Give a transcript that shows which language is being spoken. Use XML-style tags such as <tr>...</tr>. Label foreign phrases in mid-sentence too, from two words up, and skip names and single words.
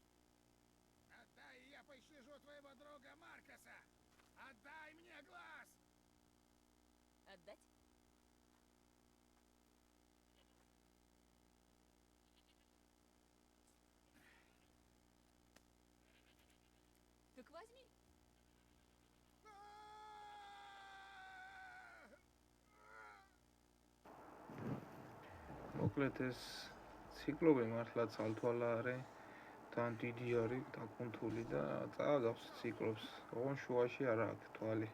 <ru>Отдай, и я пощажу твоего друга Маркоса! Отдай мне глаз! Отдать? Так возьми.</ru> <ka>მოკლედ ეს ციკლოპი მართლა ცალთვალა არის, თან დიდი არის, დაკუნთული და წააგავს ციკლოპს, ოღონდ შუაში არ აქვს თვალი.</ka>